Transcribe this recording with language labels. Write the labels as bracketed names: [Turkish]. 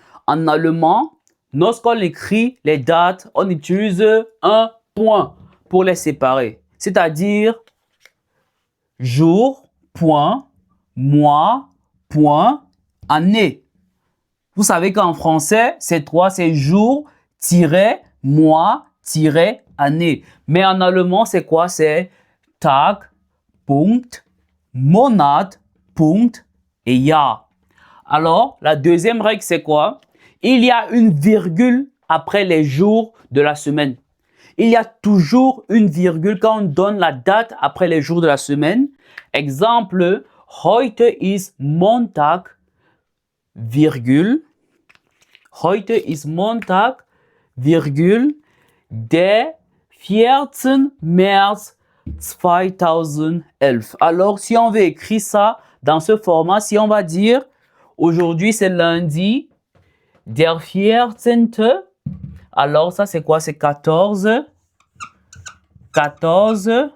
[French] En allemand, lorsqu'on écrit les dates, on utilise un point pour les séparer. C'est-à-dire jour, point, mois, point, année. Vous savez qu'en français, c'est jour, mois, année. Mais en allemand, c'est quoi? [German] C'est Tag, Punkt, Monat, Punkt et Jahr. [French] Alors, la deuxième règle, c'est quoi? Il y a une virgule après les jours de la semaine. Il y a toujours une virgule quand on donne la date après les jours de la semaine. [German] Exemple, heute ist Montag, virgule. Heute ist Montag, virgule, der 14. März 2011. [French] Alors, si on veut écrire ça dans ce format, si on va dire aujourd'hui c'est lundi, der 14. Alors, ça c'est quoi? C'est 14. 14.